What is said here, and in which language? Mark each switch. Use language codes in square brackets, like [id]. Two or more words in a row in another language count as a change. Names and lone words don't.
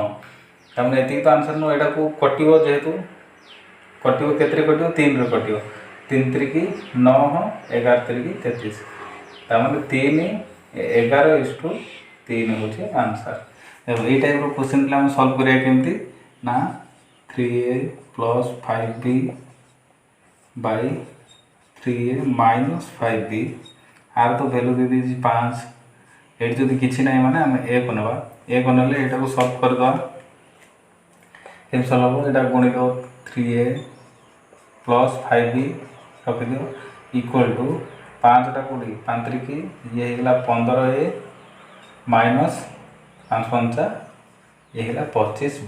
[or] ତାମାନେ ଏତିକି ତ ଆନ୍ସର୍ ନୁହଁ। ଏଇଟାକୁ କଟିବ, ଯେହେତୁ କଟିବ କେତେରେ କଟିବ 3ରେ କଟିବ। 3 ତିରିକି 9, 11 ତିରିକି 33। ତାମାନେ 3, 11:3 ହେଉଛି ଆନ୍ସର୍। ଏଇ ଟାଇପ୍ର କ୍ୱେଶ୍ଚିନ୍ ଥିଲା ଆମେ ସଲ୍ଭ କରିବା କେମିତି ନା 3a + 5b / 3a - 5b। ଆର ତ ଭ୍ୟାଲୁ ଦେଇଦେଇଛି 5। ଏଠି ଯଦି କିଛି ନାହିଁ ମାନେ ଆମେ a କୁ ନେବା। a କୁ ନେଲେ ଏଇଟାକୁ ସଲ୍ଭ କରିଦେବା। କେମିତି ସଲ୍ଭ ହେବ? ଏଇଟା ଗୁଣିଦେବ 3a + 5b ରଖିଦିଅ [en] equal to [or] 5ଟା କୋଉଠି 5 ତିରିକି ଇଏ ହେଇଗଲା 15a - 5 5 ଇଏ ହେଇଗଲା 25b।